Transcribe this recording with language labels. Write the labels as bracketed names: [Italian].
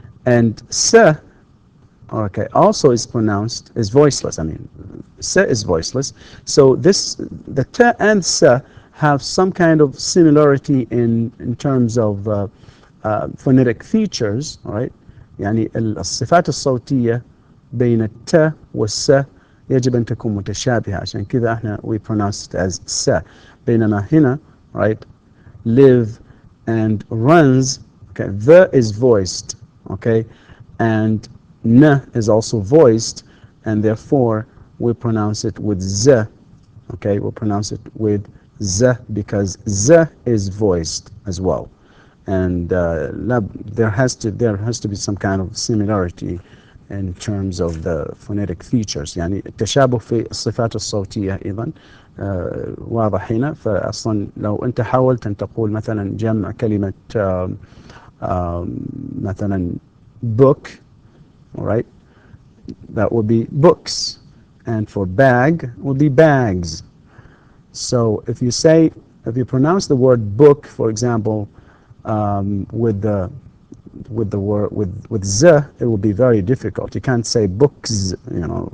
[English] And se, okay, also is pronounced, is voiceless. I mean, se is voiceless. So the t and se have some kind of similarity in terms of phonetic features, right? [Arabic] يعني الصفات الصوتية بين الت والس يجب أن تكون متشابهة، عشان كذا احنا [English] we pronounce it as [Arabic] س. بينما هنا, [English] right, live and runs, okay, the is voiced, okay, and n is also voiced, and therefore we pronounce it with z, okay, we'll pronounce it with z because z is voiced as well. And there has to be some kind of similarity in terms of the phonetic features. [Arabic] يعني التشابه في الصفات الصوتية أيضا واضح هنا. فأصلا لو أنت حاولت أن تقول مثلا جمع كلمة مثلا book, [English] all right, that would be books, and for bag would be bags. So if you pronounce the word book, for example, with the word with z, it will be very difficult. You can't say books, you know.